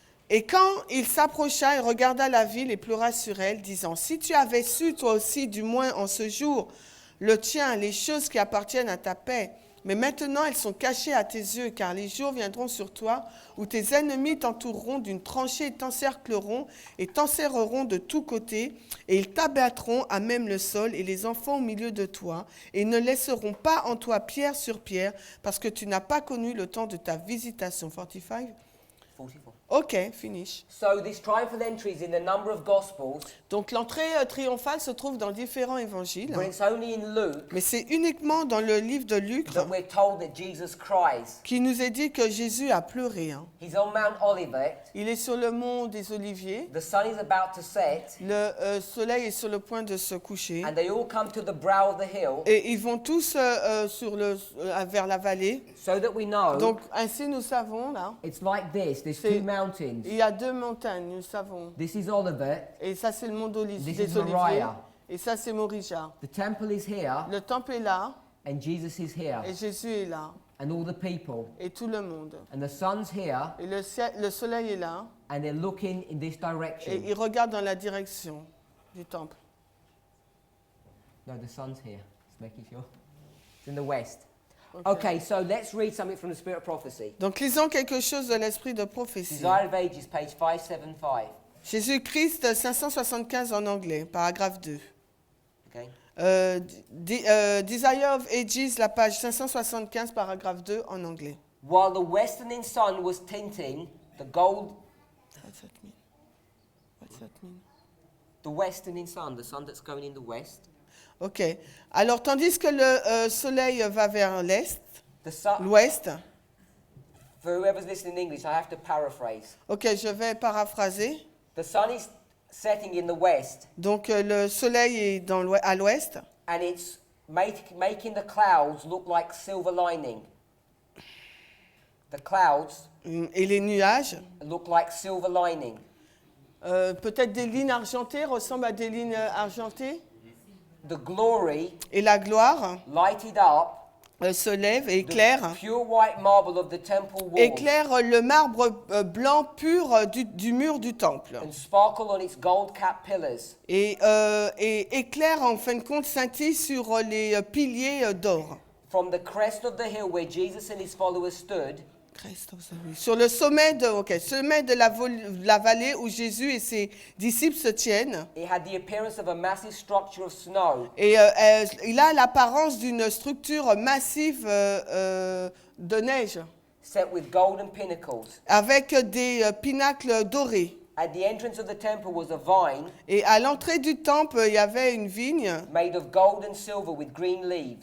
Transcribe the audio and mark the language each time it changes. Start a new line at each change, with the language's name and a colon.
French: Et quand il s'approcha, il regarda la ville et pleura sur elle, disant, « Si tu avais su, toi aussi, du moins en ce jour, le tien, les choses qui appartiennent à ta paix, mais maintenant elles sont cachées à tes yeux, car les jours viendront sur toi où tes ennemis t'entoureront d'une tranchée, t'encercleront et t'enserreront de tous côtés, et ils t'abattront à même le sol et les enfants au milieu de toi, et ne laisseront pas en toi pierre sur pierre, parce que tu n'as pas connu le temps de ta visitation.
English: 45. 44. Ok, finish. So this triumphal entry is in a number of Gospels,
French: Donc l'entrée triomphale se trouve dans différents évangiles,
English: but it's only in Luke
French: mais c'est uniquement dans le livre de Luc
English: that we're told that Jesus cries.
French: qui nous est dit que Jésus a pleuré.
English: He's on Mount Olivet.
French: Il est sur le mont des Oliviers,
English: The sun is about to set,
French: le soleil est sur le point de se coucher,
English: and they all come to the brow of the hill,
French: et ils vont tous vers la vallée.
English: so that we know
French: Donc ainsi nous savons, là,
English: it's like this. There's
French: C'est-
English: two mountains.
French: il y a deux montagnes, nous savons.
English: This is Olivet.
French: Et ça c'est le mont
English: This
French: des
English: is
French: Oliviers,
English: Moriah.
French: et ça c'est Morija.
English: The temple is here,
French: Le temple est là,
English: and Jesus is here,
French: et Jésus est là,
English: and all the people.
French: et tout le monde.
English: And the sun's here,
French: Et le soleil est là,
English: and they're looking in this
French: et
English: direction.
French: il regarde dans la direction du temple.
English: No, the sun's here. Just making sure. It's in the west. Okay, so let's read something from the Spirit of Prophecy.
French: Donc lisons quelque chose de l'esprit de prophétie.
English: Desire of Ages, page 575.
French: Jésus-Christ 575 en anglais, paragraphe 2.
English: Okay.
French: Desire of Ages, la page 575, paragraphe 2 en anglais.
English: While the westerning sun was tinting the gold, What's that mean? What's that mean? the westerning sun, the sun that's going in the west,
French: Ok. Alors, tandis que le soleil va vers l'est,
English: the sun,
French: l'ouest,
English: for whoever's listening in English, I have to paraphrase.
French: ok, je vais paraphraser.
English: The sun is setting in the west,
French: Donc, le soleil est à l'ouest,
English: and it's making the clouds look like silver lining. The clouds
French: et les nuages,
English: look like silver lining.
French: peut-être des lignes argentées, ressemblent à des lignes argentées.
English: The glory
French: Et la gloire
English: lighted up
French: se lève et
English: the
French: éclaire.
English: pure white marble of the temple wall
French: Éclaire le marbre blanc pur du mur du temple
English: and sparkle on its gold-capped pillars.
French: et éclaire en fin de compte scintille sur les piliers d'or.
English: From the crest of the hill where Jesus and his followers stood,
French: Sur le sommet de la vallée où Jésus et ses disciples se tiennent,
English: it had the appearance of a massive structure of snow,
French: et il a l'apparence d'une structure massive de neige,
English: set with golden pinnacles.
French: avec des pinacles dorés.
English: At the entrance of the temple was a vine
French: Et à l'entrée du temple, il y avait une vigne
English: made of gold and silver with green leaves.